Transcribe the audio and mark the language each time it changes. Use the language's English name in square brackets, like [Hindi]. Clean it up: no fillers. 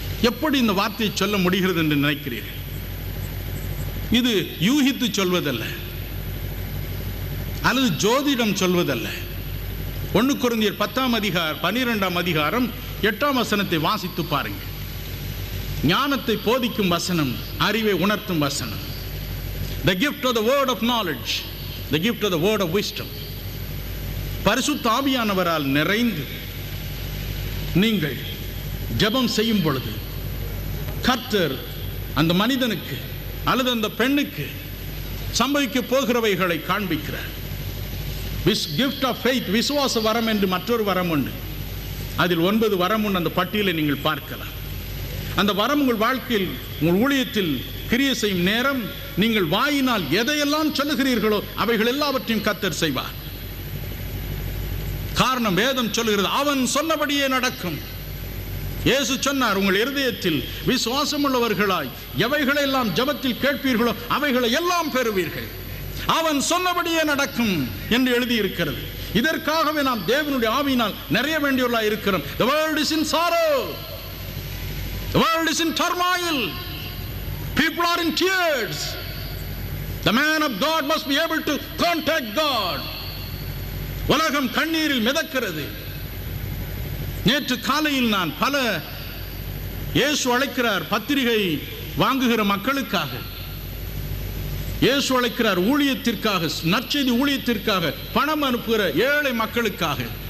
[Tamil] எப்படி இந்த வார்த்தையை சொல்ல முடிகிறது என்று நினைக்கிறீர்கள்? இது யூகித்து சொல்வதல்ல, அல்லது ஜோதிடம் சொல்வதல்ல. 1 கொரிந்தியர் 12ஆம் அதிகாரம் 8ஆம் வசனத்தை வாசித்து பாருங்கள். ஞானத்தை போதிக்கும் வசனம், அறிவை உணர்த்தும் வசனம். [English] The gift of the word of knowledge, the gift of the word of wisdom. [Tamil] பரிசுத்த ஆவியானவரால் நிறைந்து நீங்கள் ஜெபம் செய்யும் பொழுது கர்த்தர் அந்த மனிதனுக்கு அல்லது அந்த பெண்ணுக்கு சம்பவிக்க போகிறவைகளை காண்பிக்கிறார். [English] gift of faith, [Tamil] விசுவாச வரம் என்று மற்றொரு வரம் உண்டு. அதில் 9 வரம் உண்டு. அந்த பட்டியலை நீங்கள் பார்க்கலாம். அந்த வரம் உங்கள் வாழ்க்கையில், உங்கள் ஊழியத்தில் கிரியை செய்யும் நேரம் நீங்கள் வாயினால் எதையெல்லாம் சொல்லுகிறீர்களோ அவைகள் எல்லாவற்றையும் கர்த்தர் செய்வார். காரணம், வேதம் சொல்லுகிறது, அவன் சொன்னபடியே நடக்கும். இயேசு சொன்னார், உங்கள் இருதயத்தில் விசுவாசம் உள்ளவர்களாய் எவைகளெல்லாம் ஜெபத்தில் கேட்பீர்களோ அவைகளை எல்லாம் பெறுவீர்கள். அவன் சொன்னபடியே நடக்கும் என்று எழுதியிருக்கிறது. இதற்காகவே நாம் தேவனுடைய ஆவியினால் நிறைய வேண்டியவர்களாய் இருக்கிறோம். [English] The world is in sorrow. The world is in turmoil. People are in tears. The man of God must be able to contact God. [Tamil] உலகம் கண்ணீரில் மிதக்கிறது. நேற்று காலையில் நான் பல இயேசு அழைக்கிறார் பத்திரிகை வாங்குகிற மக்களுக்காக, இயேசு அழைக்கிறார் ஊழியத்திற்காக, நற்செய்தி ஊழியத்திற்காக பணம் அனுப்புகிற ஏழை மக்களுக்காக.